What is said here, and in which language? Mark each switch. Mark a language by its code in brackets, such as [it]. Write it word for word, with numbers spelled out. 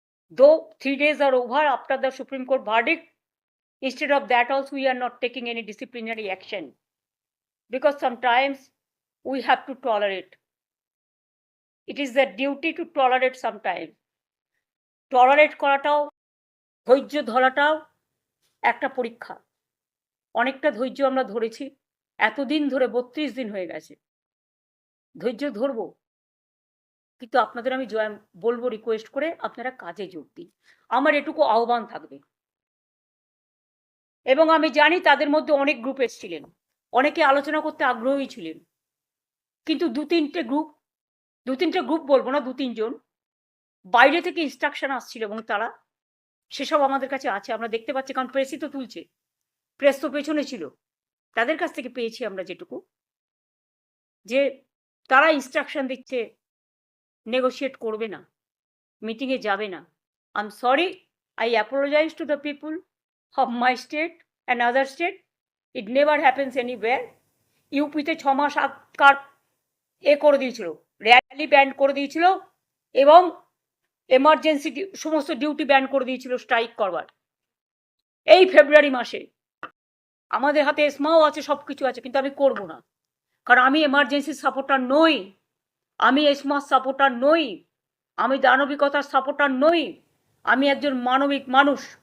[en] Though three days are over after the Supreme Court verdict, instead of that also we are not taking any disciplinary action, because sometimes we have to tolerate. It is the duty to tolerate sometimes. [bn] Tolerate করাটাও, ধৈর্য ধরাটাও একটা পরীক্ষা। অনেকটা ধৈর্য আমরা ধরেছি এতদিন ধরে, বত্রিশ দিন হয়ে গেছে। ধৈর্য ধরবো, কিন্তু আপনাদের আমি জয় বলবো, রিকোয়েস্ট করে আপনারা কাজে যোগ দিন, আমার এটুকু আহ্বান থাকবে। এবং আমি জানি তাদের মধ্যে অনেক গ্রুপ এসেছিলেন, অনেকে আলোচনা করতে আগ্রহী ছিলেন, কিন্তু দু তিনটে গ্রুপ দু তিনটে গ্রুপ বলবো না, দু তিনজন বাইরে থেকে ইনস্ট্রাকশন আসছিল, এবং তারা সেসব আমাদের কাছে আছে, আমরা দেখতে পাচ্ছি, কারণ প্রেসই তো তুলছে, প্রেস তো পেছনে ছিল। তাদের কাছ থেকে পেয়েছি আমরা যেটুকু, যে তারা ইনস্ট্রাকশন দিচ্ছে নেগোশিয়েট করবে না, মিটিংয়ে যাবে না। [en] I am sorry, I apologise to the people of my state, another state. It never happens anywhere. [bn] ইউপিতে ছ মাস আটকার এ করে দিয়েছিল, র্যালি ব্যান করে দিয়েছিল এবং এমার্জেন্সি সমস্ত ডিউটি ব্যান করে দিয়েছিল স্ট্রাইক করবার। এই ফেব্রুয়ারি মাসে আমাদের হাতে এসমাও আছে, সব কিছু আছে, কিন্তু আমি করব না, কারণ আমি এমার্জেন্সির সাপোর্টার নই, আমি এসমার সাপোর্টার নই, আমি দানবিকতার সাপোর্টার নই, আমি একজন মানবিক মানুষ।